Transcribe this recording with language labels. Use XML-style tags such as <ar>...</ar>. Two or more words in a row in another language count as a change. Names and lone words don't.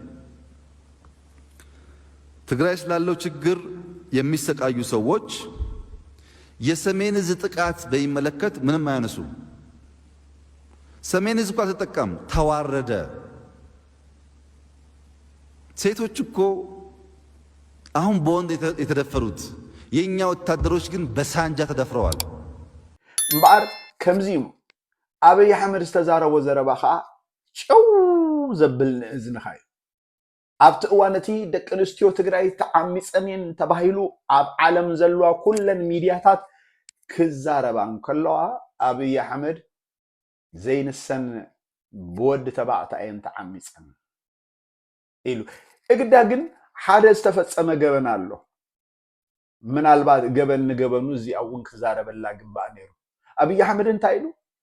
<am>ትግራይ ስላለው ችግር የሚሰቃዩ ሰዎች የሰሜን ዕዝ ጥቃት በሚመለከት ምንም አያነሱ። ሰሜን ዕዝ እኮ አልተጠቃም፣ ተዋረደ። ሴቶች እኮ አሁን በወንድ የተደፈሩት የኛ ወታደሮች ግን በሳንጃ ተደፍረዋል።</am> <ti>እምበኣር ከምዚ ኣብይ ኣሕመድ ዝተዛረቦ ዘረባ ከዓ ጨው ዘብል ንእዝንኻ እዩ። ኣብቲ እዋን እቲ ደቂ ኣንስትዮ ትግራይ ተዓሚፀን እየን ተባሂሉ ኣብ ዓለም ዘለዋ ኩለን ሚድያታት ክዛረባ እንከለዋ ኣብይ ኣሕመድ ዘይንሰን ብወዲ ተባዕታይ እየን ተዓሚፀን ኢሉ እግዳ ግን ሓደ ዝተፈጸመ ገበን ኣሎ። ምናልባት ገበን ንገበኑ እዚኣ እውን ክዛረበላ ግባእ ነይሩ። ኣብይ ኣሕመድ እንታይ ኢሉ</ti>